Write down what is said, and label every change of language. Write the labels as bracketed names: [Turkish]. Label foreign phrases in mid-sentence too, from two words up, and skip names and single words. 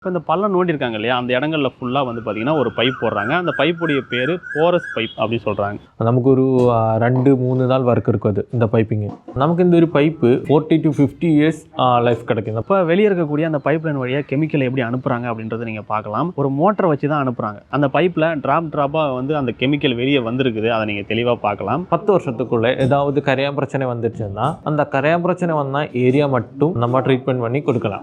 [Tamil] இப்போ இந்த பள்ளம் நோண்டியிருக்காங்க இல்லையா, அந்த இடங்கள்ல ஃபுல்லாக வந்து பார்த்தீங்கன்னா ஒரு பைப் போடுறாங்க. அந்த பைப்புடைய பேர் போரஸ் பைப் அப்படின்னு சொல்கிறாங்க. [Malayalam] നമുക്ക് ഒരു 2-3 നാൾ വർക്ക് എടുക്കും അത് [Tamil] இந்த பைப்பிங். நமக்கு இந்த ஒரு பைப்பு 40 to 50 [English] years life [Tamil] கிடைக்கும். இப்போ வெளியே இருக்கக்கூடிய அந்த [English] pipe line [Tamil] வழியாக கெமிக்கலை எப்படி அனுப்புகிறாங்க அப்படின்றத நீங்கள் பார்க்கலாம். ஒரு மோட்டரை வச்சு தான் அனுப்புகிறாங்க. அந்த பைப்பில் ட்ராப்பாக வந்து அந்த கெமிக்கல் வெளியே வந்திருக்குது. அதை நீங்கள் தெளிவாக பார்க்கலாம். 10 வருஷத்துக்குள்ளே ஏதாவது கரையான் பிரச்சனை வந்துச்சுன்னா அந்த கரையான் பிரச்சனை வந்த ஏரியா மட்டும் நம்ம ட்ரீட்மெண்ட் பண்ணி கொடுக்கலாம்.